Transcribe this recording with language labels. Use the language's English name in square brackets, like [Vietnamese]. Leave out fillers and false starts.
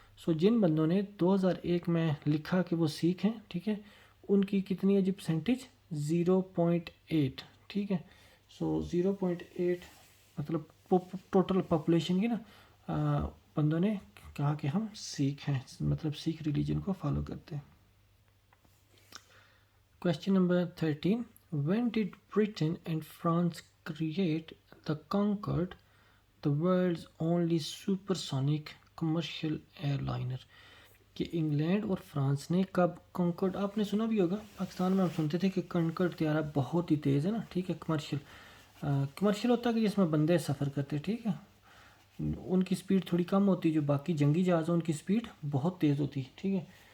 [Urdu] سو جن بندوں نے 2001 میں لکھا کہ وہ سیکھ ہیں, ٹھیک ہے, ان کی کتنی ہے جی پرسنٹیج 0.8. ٹھیک ہے. سو 0.8 مطلب ٹوٹل پاپولیشن کی نا بندوں نے کہا کہ ہم سیکھ ہیں, مطلب سیکھ ریلیجن کو فالو کرتے ہیں. [English] Question number 13. When did Britain and France create the Concorde, the world's only supersonic commercial airliner? [Urdu] کہ انگلینڈ اور فرانس نے کب کنکرڈ, آپ نے سنا بھی ہوگا, پاکستان میں ہم سنتے تھے کہ کنکرڈ طیارہ بہت ہی تیز ہے نا. ٹھیک ہے. کمرشل ہوتا ہے کہ جس میں بندے سفر کرتے. ٹھیک ہے. ان کی سپیڈ تھوڑی کم ہوتی ہے, جو باقی جنگی جہاز ہیں ان کی سپیڈ بہت تیز ہوتی. ٹھیک ہے.